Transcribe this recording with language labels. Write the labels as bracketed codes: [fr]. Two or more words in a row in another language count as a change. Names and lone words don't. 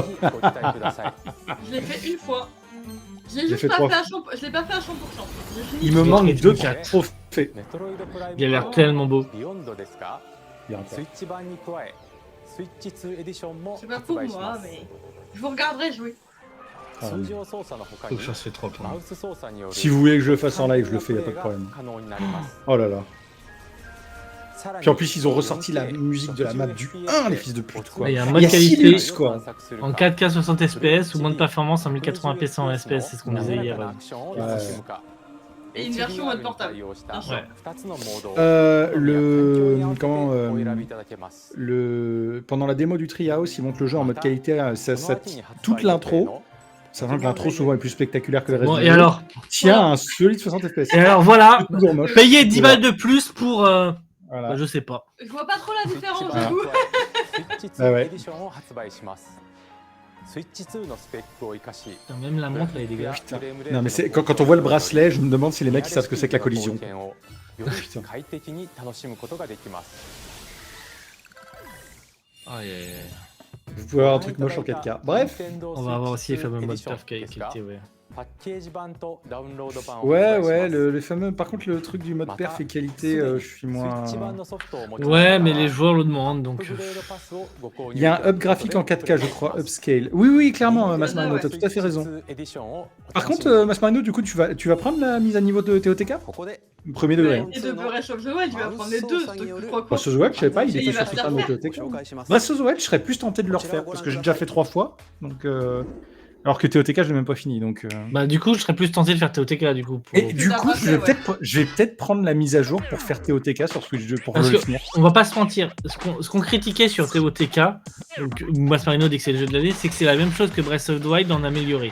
[fr] Je l'ai fait une fois. Je l'ai juste fait pas trois fait à 100%. Je l'ai pas fait à 100%. J'ai fini. Il me Metroid manque Prime 2 4. trophées. Il a l'air tellement beau. Il y a un [ja] スイッチ版に加えスイッチ2エディションも [fr] C'est pas [ja] 発 [fr] pour [ja] 売しま [fr] moi, [ja] す [fr] mais je vous regarderai jouer. [ja] 通常操作の他 [fr] Faut [ja] に [fr] que je fasse fait 3 points. [ja] マウス操作による [fr] Si vous voulez que je le fasse en live, je le fais, y a pas de problème. [ja] 可能になります [fr] Oh là là. [ja] さらに [fr] Puis en plus, ils ont ressorti la musique de la map du 1, les fils de pute, quoi. Il y a un Il mode y a qualité Silux, quoi. en 4K 60 FPS ou moins de performance en 1080p 100 FPS, c'est ce qu'on disait hier. Et une version mode portable. Ouais. Pendant la démo du Treehouse, ils montrent le jeu en mode qualité, toute l'intro, sachant que l'intro souvent est plus spectaculaire que le reste Bon du et jeu, alors tient un solide 60 FPS. Et alors voilà, C'est toujours moche. payer 10 balles de plus pour Voilà. bah, je sais pas. Je vois pas trop la différence, Ah. j'avoue. [ja] スイッチあ 2 [fr] ouais. [ja] エディションを発売しますスイッチ2のスペックを生かし [fr] Putain, même la montre elle est dégueulasse. Non mais c'est quand on voit le bracelet, je me demande si les mecs ils savent ce que c'est que la collision. [ja] 冒険をより快適に楽しむことができます [fr] Vous pouvez avoir un truc moche en 4K. Bref, On va avoir aussi les fameux modes perf qualité, ouais. Ouais, le fameux. Par contre, le truc du mode perf et qualité, je suis moins. Ouais, mais les joueurs le demandent, donc... Il y a un up graphique en 4K, je crois, upscale. Oui, clairement, Masmarino, t'as tout à fait raison. Par contre, Masmarino, du coup, tu vas prendre la mise à niveau de TOTK? Premier degré. Et de Breath of the Wild, tu vas prendre les deux. Breath of the Wild, je sais pas, il Et était il va sur se Titan de faire. TOTK. Breath of the Wild, je serais plus tenté de le refaire, parce que j'ai déjà fait 3 fois, donc... Alors que TOTK, je l'ai même pas fini, donc... Bah du coup, je serais plus tenté de faire TOTK, du coup. Et du T'as coup, pas je vais fait, peut-être prendre la mise à jour pour faire TOTK sur Switch 2, pour Parce le que, finir. on va pas se mentir, ce qu'on critiquait sur TOTK, donc Masmarino dit que c'est le jeu de l'année, c'est que c'est la même chose que Breath of the Wild en amélioré.